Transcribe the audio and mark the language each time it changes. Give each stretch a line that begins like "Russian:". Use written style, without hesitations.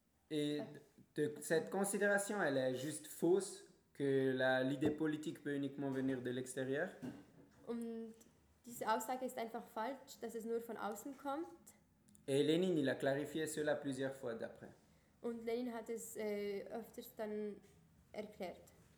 French: Et cette considération, elle est juste fausse, que l'idée politique peut uniquement venir de l'extérieur.
German: Und diese Aussage ist einfach falsch, dass es nur von außen kommt.
French: Et Lénine, il a clarifié cela plusieurs fois d'après.
German: Und Lénine hat es öfters dann erklärt.